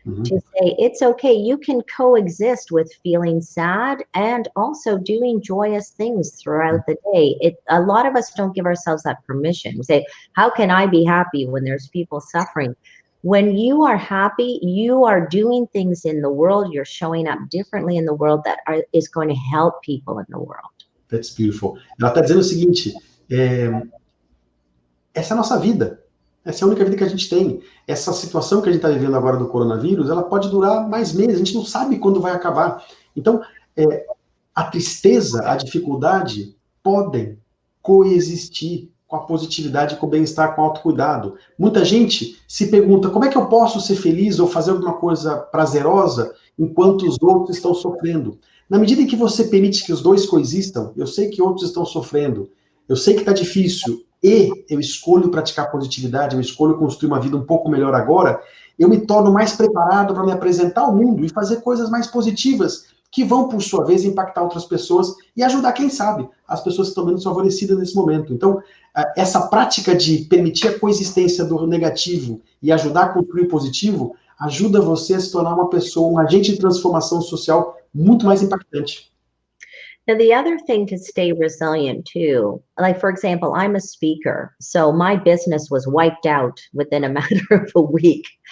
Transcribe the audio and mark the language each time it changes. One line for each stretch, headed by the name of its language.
English: To say it's okay, you can coexist with feeling sad and also doing joyous things throughout the day. A lot of us don't give ourselves that permission. We say, how can I be happy when there's people suffering? When you are happy, you are doing things in the world, you're showing up differently in the world that is going to help people in the world. That's beautiful.
Portuguese: Ela está dizendo o seguinte, essa é a nossa vida. Essa é a única vida que a gente tem. Essa situação que a gente está vivendo agora do coronavírus, ela pode durar mais meses, a gente não sabe quando vai acabar. Então, a tristeza, a dificuldade podem coexistir com a positividade, com o bem-estar, com o autocuidado. Muita gente se pergunta, como é que eu posso ser feliz ou fazer alguma coisa prazerosa enquanto os outros estão sofrendo? Na medida em que você permite que os dois coexistam, eu sei que outros estão sofrendo, eu sei que está difícil, e eu escolho praticar positividade, eu escolho construir uma vida um pouco melhor agora, eu me torno mais preparado para me apresentar ao mundo e fazer coisas mais positivas, que vão, por sua vez, impactar outras pessoas e ajudar, quem sabe, as pessoas que estão menos favorecidas nesse momento. Então, essa prática de permitir a coexistência do negativo e ajudar a construir o positivo, ajuda você a se tornar uma pessoa, um agente de transformação social muito mais impactante.
English: Now, the other thing to stay resilient too, like for example, I'm a speaker, so my business was wiped out within a matter of a week.